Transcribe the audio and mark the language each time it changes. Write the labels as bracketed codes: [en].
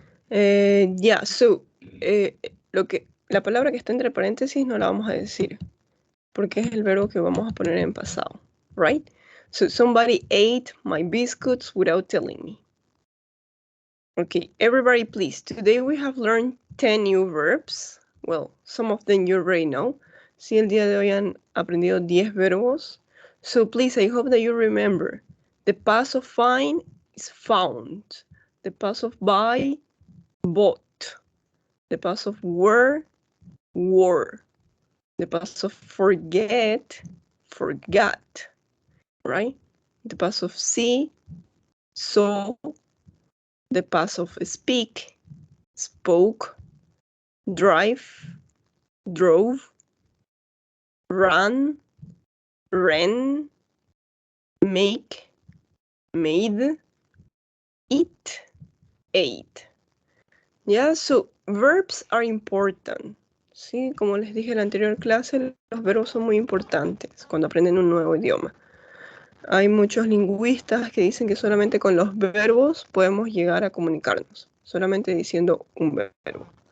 [en] Yeah, so [es] la palabra que está entre paréntesis no la vamos a decir porque es el verbo que vamos a poner en pasado, [en] right? So somebody ate my biscuits without telling me. Okay, everybody please. Today we have learned 10 new verbs. Well, some of them you already know. [es] Sí, el día de hoy han aprendido 10 verbos. [en] So please, I hope that you remember. The past of find is found. The past of buy, bought. The past of were, wore. The past of forget, forgot. Right? The past of see, saw. The past of speak, spoke. Drive, drove. Run, ran. Make, made. Eat, ate. Yeah, so verbs are important. [es] Sí, como les dije en la anterior clase, los verbos son muy importantes cuando aprenden un nuevo idioma. Hay muchos lingüistas que dicen que solamente con los verbos podemos llegar a comunicarnos, solamente diciendo un verbo.